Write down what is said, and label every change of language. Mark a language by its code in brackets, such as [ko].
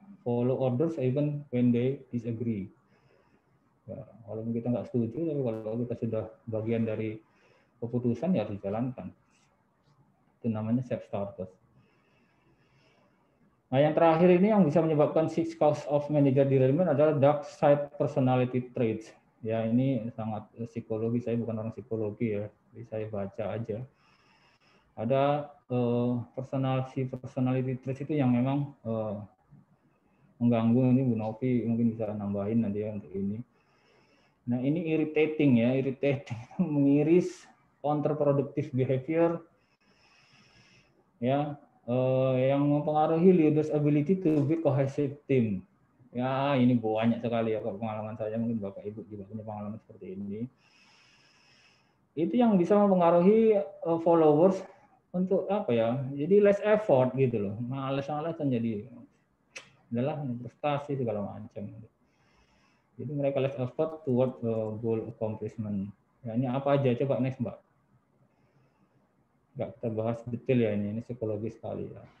[en] Follow orders even when they disagree. [id] Ya, walaupun kita nggak setuju, tapi kalau kita sudah bagian dari keputusan ya harus dijalankan. Itu namanya self-starters. Nah, yang terakhir ini yang bisa menyebabkan [en] 6 cause of manager derailment [id] adalah [en] dark side personality traits. [id] Ya, ini sangat psikologi, saya bukan orang psikologi ya, jadi saya baca aja. Ada personality traits itu yang memang mengganggu. Ini Bu Novi mungkin bisa nambahin nanti ya untuk ini. Nah, ini irritating ya, mengiris, counterproductive behavior, ya, yang mempengaruhi [en] leaders' ability to be cohesive team. [id] Ya, ini banyak sekali ya pengalaman saya, mungkin Bapak Ibu juga punya pengalaman seperti ini. Itu yang bisa mempengaruhi followers untuk apa ya? Jadi [en] less effort [id] gitu loh. Males-malesan jadi adalah prestasi segala macam. Jadi mereka [en] less effort toward goal accomplishment. [id] Ya, ini apa aja? Coba next Mbak. Nggak kita bahas detail ya ini psikologi sekali ya.